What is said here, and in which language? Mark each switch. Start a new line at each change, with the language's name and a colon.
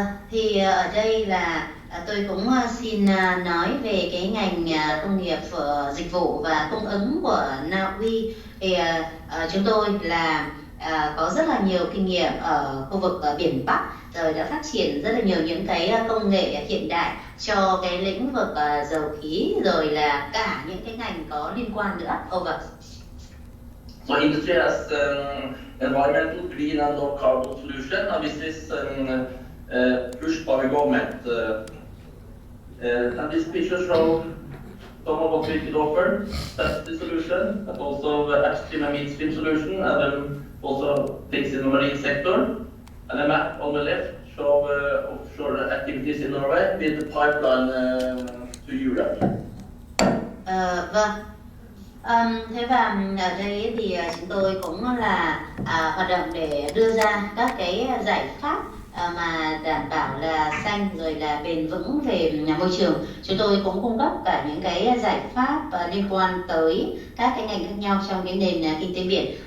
Vietnamese: Thì ở đây là tôi cũng xin nói về cái ngành công nghiệp dịch vụ và cung ứng của Na Uy. Thì chúng tôi là có rất là nhiều kinh nghiệm ở khu vực biển Bắc, rồi đã phát triển rất là nhiều những cái công nghệ hiện đại cho cái lĩnh vực dầu khí, rồi là cả những cái ngành có liên quan nữa.
English: Over. So industry has environmental, green and low carbon solution, and this is pushed by the government. And this picture shows some of what we could offer. That's the solution, but also the upstream and midstream solution, and then also things in the marine sector. And the map on the left shows offshore activities in Norway with the pipeline to Europe.
Vietnamese: Vâng. Thế và ở đây thì chúng tôi cũng là hoạt động để đưa ra các cái giải pháp mà đảm bảo là xanh rồi là bền vững về môi trường. Chúng tôi cũng cung cấp cả những cái giải pháp liên quan tới các cái ngành khác nhau trong cái nền kinh tế biển.